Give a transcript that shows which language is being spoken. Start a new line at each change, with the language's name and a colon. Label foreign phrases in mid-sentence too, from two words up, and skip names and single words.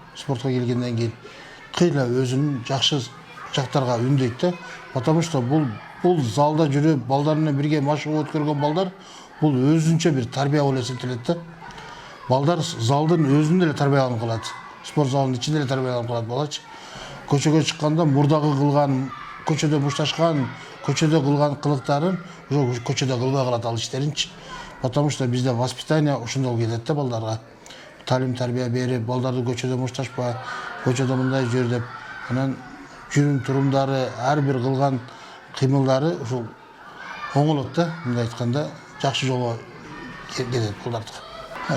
Kyrgyz: кыйла өзүнүн жакшы жактарга үндөйт да.
Russian: Потому что
Kyrgyz: бул залда жүрүп, балдар менен бирге машыгып өткөргөн балдар, бул өзүнчө бир тарбия болуп эсептелет да. Балдар залдын өзүндө эле тарбияланып калат. Спорт залынын ичинде эле тарбияланып калат балачы. Көчөгө чыкканда мурдагы кылган, көчөдө бушташкан, көчөдө кылган кылыктарын уже көчөдө кылбай калат ал иштеринчи.
Russian: Потому что
Kyrgyz: бизде воспитание ушундай келет да балдарга. Талим тарбия берип, балдарды көчөдө бушташпа, көчөдө мындай жүр деп, анан жүрүм турумдары, ар бир кылган кыймылдары ушул оңолот да, мындай айтканда, жакшы жолго кетет балдардык.